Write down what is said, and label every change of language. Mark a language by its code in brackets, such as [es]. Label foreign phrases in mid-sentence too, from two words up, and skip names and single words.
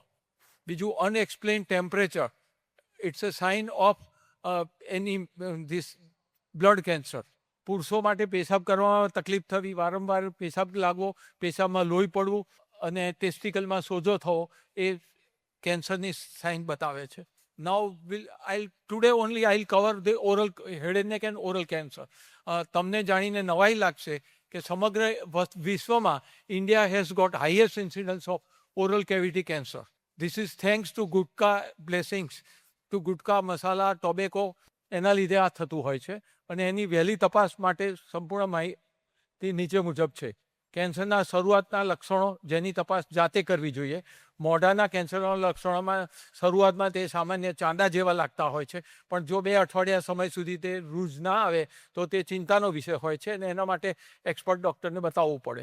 [en] બીજું, unexplain temperature, it's a sign of any this blood cancer. [gu] પુરુષો માટે પેશાબ કરવામાં તકલીફ થવી, વારંવાર પેશાબ લાગવો, પેશાબમાં લોહી પડવું અને ટેસ્ટિકલમાં સોજો થવો એ કેન્સરની સાઇન બતાવે છે. [en] today only I'll cover the oral head and neck and oral cancer. [gu] તમને જાણીને નવાઈ લાગશે કે સમગ્ર વિશ્વમાં [en] India has got highest incidence of oral cavity cancer. This is thanks to ગુટકા blessings, to ગુટકા મસાલા ટોબેકો, [gu] એના લીધે આ થતું હોય છે. અને એની વહેલી તપાસ માટે સંપૂર્ણ માહિતી નીચે મુજબ છે. કેન્સરના શરૂઆતના લક્ષણો જેની તપાસ જાતે કરવી જોઈએ. મોઢાના કેન્સરના લક્ષણોમાં શરૂઆતમાં તે સામાન્ય ચાંદા જેવા લાગતા હોય છે, પણ જો 2 અઠવાડિયા સમય સુધી તે રૂઝ ના આવે તો તે ચિંતાનો વિષય હોય છે અને એના માટે એક્સપર્ટ ડૉક્ટરને બતાવવું પડે.